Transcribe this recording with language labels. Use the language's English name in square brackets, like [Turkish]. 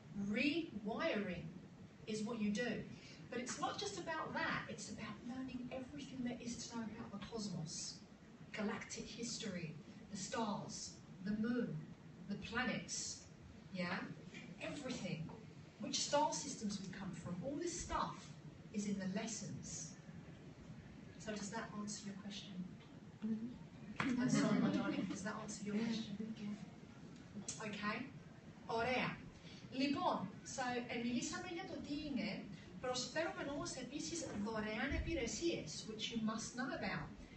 [English] Rewiring is what you do. But it's not just about that, it's about learning everything there is to know about the cosmos, galactic history, the stars, the moon, the planets, yeah? Everything. Which star systems we come from, all this stuff is in the lessons. So does that answer your question? I'm sorry, my darling, does that answer your question? Okay? [Greek] Ωραία. Λοιπόν, μιλήσαμε για το τι είναι. Προσφέρουμε όμως επίσης δωρεάν υπηρεσίες, [English] which you must know about.